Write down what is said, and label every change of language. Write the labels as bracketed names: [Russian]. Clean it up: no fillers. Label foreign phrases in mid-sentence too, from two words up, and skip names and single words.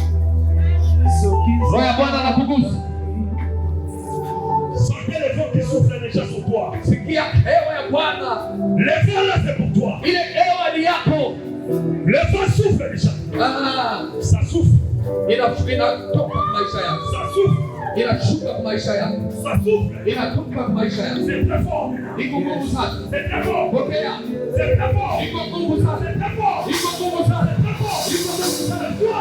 [Swahili] Roho ya Bwana anakugusa. [French] Sentez le vent qui souffle déjà sur toi. [Swahili] Sikia hewa ya Bwana. [French] Le vent là c'est pour toi. [Swahili] Ile hewa ni yako. [French] Le vent souffle déjà. Ah, Ça souffle. [Swahili] inatoka kwa maisha yako. [French] Ça souffle. [Swahili] Inashuka kwa maisha yako. [French] Ça souffle. [Swahili] Inatoka kwa maisha yako. [French] C'est très fort. [Swahili] Iko nguvu sana. [French] C'est très fort. [Swahili] Pokea. [French] C'est très fort. [Swahili] Iko nguvu sana. [French] C'est très fort. [Swahili] Iko nguvu sana. [French] C'est très fort. [Swahili] Iko nguvu sana. [French] Toi.